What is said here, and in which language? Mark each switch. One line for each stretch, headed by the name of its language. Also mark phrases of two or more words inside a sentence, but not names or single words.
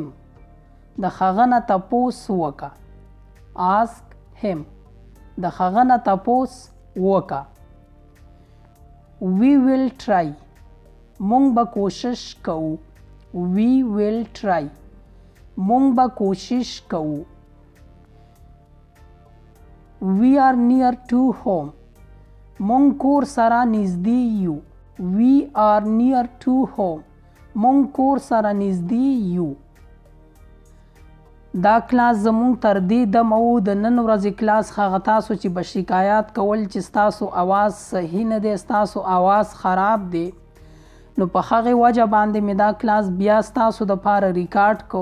Pashto: د هغه نه تپوس وکړه.
English: Ask him.
Pashto: د هغه نه تپوس وکړه.
English: We will try.
Pashto: مونږ به کوشش کوو.
English: We will try.
Pashto: مونږ به کوشش کوو.
English: We are near to home.
Pashto: مونږ کور سره نږدې یو.
English: We are near to home.
Pashto: مونږ کور سره نږدې یو. دا کلاس زمونږ تر دې دمه و. د نن ورځې کلاس هغه تاسو چې به شکایات کول چې ستاسو اواز صحیح نه دی، ستاسو اواز خراب دی، نو په هغې وجه باندې مې دا کلاس بیا ستاسو دپاره ریکارډ کو.